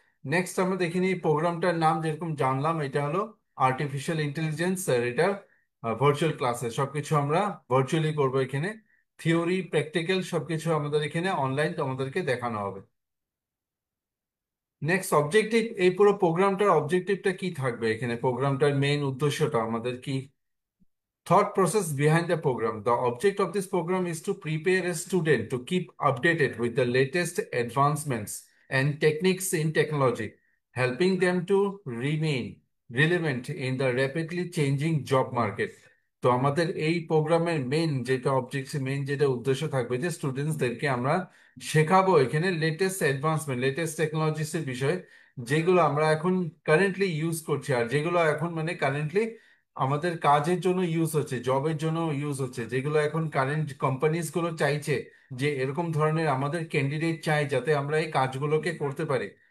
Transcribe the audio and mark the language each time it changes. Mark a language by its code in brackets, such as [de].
[bn] Next আমরা দেখে নিই প্রোগ্রামটার নাম, যেরকম জানলাম এটা হলো আর্টিফিশিয়াল ইন্টেলিজেন্স, আর এটা ভার্চুয়াল ক্লাসে সবকিছু আমরা ভার্চুয়ালি করবো এখানে। থিওরি প্র্যাকটিক্যাল সবকিছু আমাদের এখানে অনলাইন তোমাদেরকে দেখানো হবে। নেক্সট অবজেক্টিভ, এই পুরো প্রোগ্রামটার অবজেক্টিভটা কি থাকবে এখানে, প্রোগ্রামটার মেইন উদ্দেশ্যটা আমাদের কি। [en] Thought process behind the program. The object of this program is to prepare a student to keep updated with the latest advancements and techniques in technology, helping them to remain relevant in the rapidly changing job market. [bn] তো আমাদের এই প্রোগ্রামের main যেটা object, main যেটা উদ্দেশ্য থাকবে যে স্টুডেন্টসদেরকে আমরা শেখাবো এখানে লেটেস্ট অ্যাডভান্সমেন্ট, লেটেস্ট টেকনোলজিস এর বিষয়, যেগুলো আমরা এখন কারেন্টলি ইউজ করছি, আর যেগুলো এখন মানে কারেন্টলি আমাদের কাজের জন্য ইউজ হচ্ছে, জবের জন্য ইউজ হচ্ছে, যেগুলো এখন কারেন্ট কোম্পানিজ গুলো চাইছে যে এরকম ধরনের আমাদের ক্যান্ডিডেট চাই যাতে আমরা এই কাজগুলোকে করতে পারি।